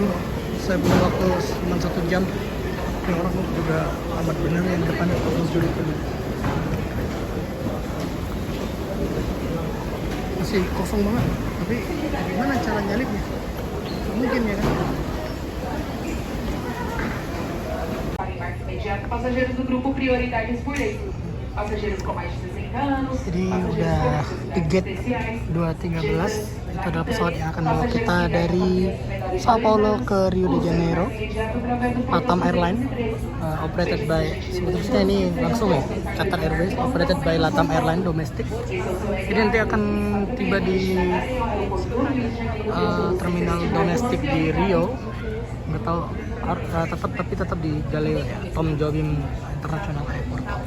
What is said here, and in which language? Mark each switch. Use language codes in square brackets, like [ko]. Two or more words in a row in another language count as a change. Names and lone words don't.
[id] Saya punya waktu cuma 1 jam. Ini orang juga amat bener yang depan menuju itu. Masih kosong banget, tapi gimana cara nyalipnya? Mungkin ya kan? [pt] Imediato, passageiros do grupo prioridades por lei. Passageiros com mais de 60 anos, [id] Jadi udah di gate 213. Itu adalah pesawat yang akan membawa kita dari Sao Paulo ke Rio de Janeiro. [en] Latam Airlines, operated by, [id] sebetulnya ini langsung ya, [en] Qatar Airways, operated by Latam Airlines domestik. [id] Jadi nanti akan tiba di terminal domestik di Rio. Nggak tahu, tetap di Galileo ya, Tom Jobim International Airport.